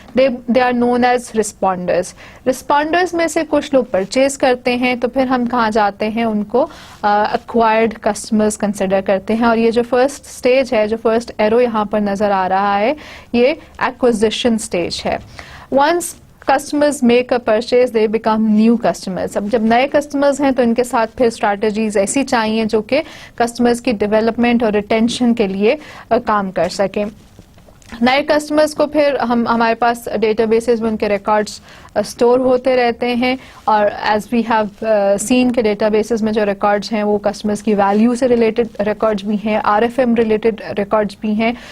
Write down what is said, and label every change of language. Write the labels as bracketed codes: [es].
[en] They are known as responders. [ur] رسپونڈرز میں سے کچھ لوگ پرچیز کرتے ہیں, تو پھر ہم کہاں جاتے ہیں, ان کو ایکوائرڈ کسٹمرز کنسیڈر کرتے ہیں. اور یہ جو فرسٹ اسٹیج ہے, جو فرسٹ ایرو یہاں پر نظر آ رہا ہے, یہ ایکوزیشن اسٹیج ہے. [en] Once customers make a purchase, they become new customers. [ur] اب جب نئے کسٹمرز ہیں تو ان کے ساتھ پھر اسٹریٹجیز ایسی چاہیے جو کہ کسٹمرز کی ڈیولپمنٹ اور ریٹینشن کے لیے کام کر سکیں. نئے کسٹمرز کو پھر ہمارے پاس ڈیٹا بیسز میں ان کے ریکارڈس اسٹور ہوتے رہتے ہیں, اور [en] as we have seen [ur] کے ڈیٹا بیسز میں جو ریکارڈز ہیں وہ کسٹمرز کی ویلیو سے ریلیٹڈ ریکارڈز بھی ہیں, RFM ریلیٹڈ ریکارڈز بھی ہیں.